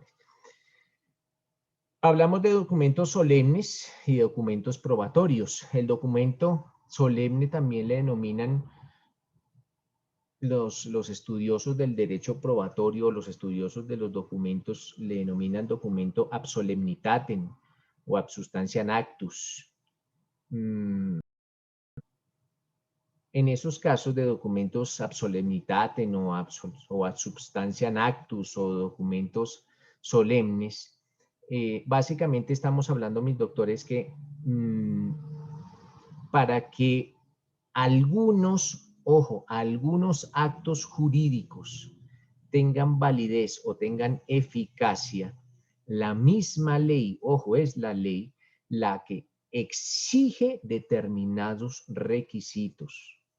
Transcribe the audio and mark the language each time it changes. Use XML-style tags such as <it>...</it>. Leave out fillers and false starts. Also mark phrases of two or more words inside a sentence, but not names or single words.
<es>Hablamos de documentos solemnes y documentos probatorios. El documento solemne también le denominan los estudiosos del derecho probatorio, los estudiosos de los documentos, le denominan documento</es> <la>ab solemnitatem</la> <es>o</es> <la>ab substantiam actus.</la> <es>En esos casos de documentos</es> <la>ab solemnitatem</la> <es>o</es> <la>ab substantiam actus</la> <es>o documentos solemnes, básicamente estamos hablando, mis doctores, que para que algunos actos jurídicos tengan validez o tengan eficacia, la misma ley, es la ley la que exige determinados requisitos.</es>